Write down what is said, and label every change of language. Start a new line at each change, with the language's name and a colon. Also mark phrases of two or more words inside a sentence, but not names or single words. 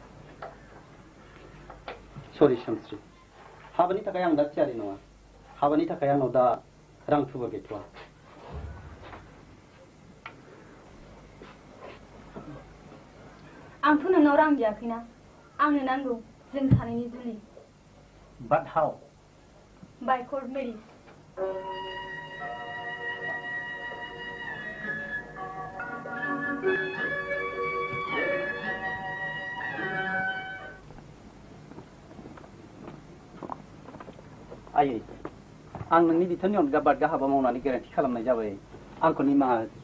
Bodo: सरि सोमस्रि हाबानि थाखाय आं दा थियारि नङा हाबानि थाखाय आंनाव दा रां थुबुर गैथ'वा आंथ' नोंनाव रां बियाखैना आंनो नांगौ जों सानैनि जुलि
English: But how? By court marriage.
Bodo: आयै आं नोंनि बिथोननि अनगा बादगा हाबा मावनानै गोरोन्थि खालामनाय जाबाय आंखौ निमाहा